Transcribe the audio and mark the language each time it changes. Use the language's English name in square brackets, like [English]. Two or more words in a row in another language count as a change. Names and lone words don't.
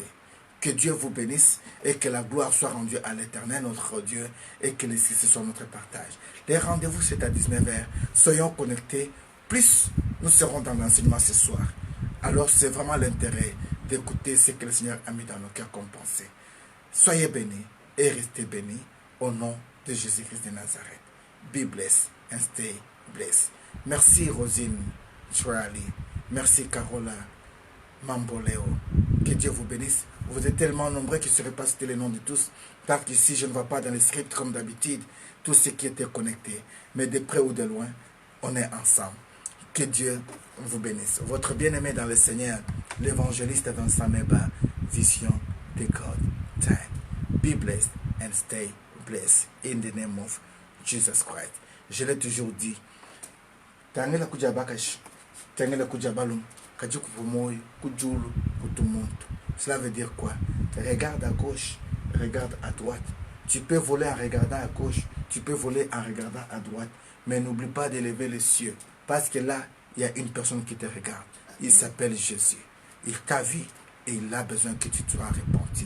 [French] Que Dieu vous bénisse et que la gloire soit rendue à l'Éternel, notre Dieu, et que les succès soient notre partage. Les rendez-vous, c'est à 19h. Soyons connectés. Plus nous serons dans l'enseignement ce soir. Alors, c'est vraiment l'intérêt d'écouter ce que le Seigneur a mis dans nos cœurs comme pensée. Soyez bénis et restez bénis au nom de Jésus-Christ de Nazareth. [English] Be blessed and stay blessed. [French] Merci Rosine Chouali. Merci Carola Mamboleo. Que Dieu vous bénisse. Vous êtes tellement nombreux qu'il ne serait pas citer les noms de tous. Parce qu'ici, je ne vois pas dans les scripts comme d'habitude tous ceux qui étaient connectés. Mais de près ou de loin, on est ensemble. Que Dieu vous bénisse. Votre bien-aimé dans le Seigneur, l'évangéliste Vincent Meba, Vision de God Time. [English] Be blessed and stay blessed in the name of Jesus Christ. [French] Je l'ai toujours dit. Tangela kujabakash, tangela kujabalum, kajuku pumoy, kujulu, kutumuntu. Cela veut dire quoi? Regarde à gauche, regarde à droite. Tu peux voler en regardant à gauche, tu peux voler en regardant à droite, mais n'oublie pas d'élever les cieux. Parce que là, il y a une personne qui te regarde. Il s'appelle Jésus. Il t'a vu et il a besoin que tu sois repenti.